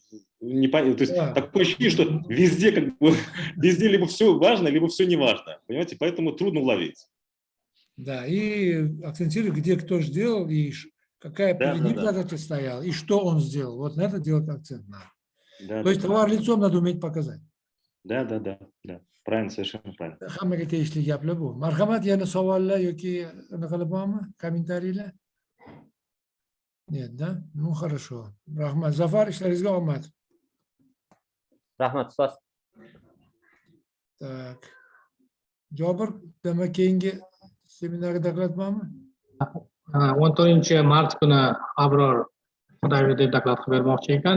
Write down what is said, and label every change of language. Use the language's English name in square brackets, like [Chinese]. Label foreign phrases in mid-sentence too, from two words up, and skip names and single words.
[Russian] То есть такое ощущение, что везде как бы везде либо все важно, либо все не важно, понимаете, поэтому трудно уловить. Да, и акцентировать, где кто сделал, и какая перед ним задача стояла, и что он сделал. Вот на это делать акцент надо. То есть товар лицом надо уметь показать. Да. Правильно, совершенно правильно. [Uzbek] Hammaga tegishli gaplar bu. Marhamat, yana savollar yoki anaqa bormi? Kommentariylar? [Russian] Нет, да? Ну, хорошо. [Uzbek] Rahmat. Zafar, ishlaringizga omad. Rahmat, ustoz. [Russian] Так. [Uzbek] Jobir, demak keyingi seminarga doklad bormi? 14 mart kuni Abror Xudoyberdi doklad qilib bermoqchi ekan.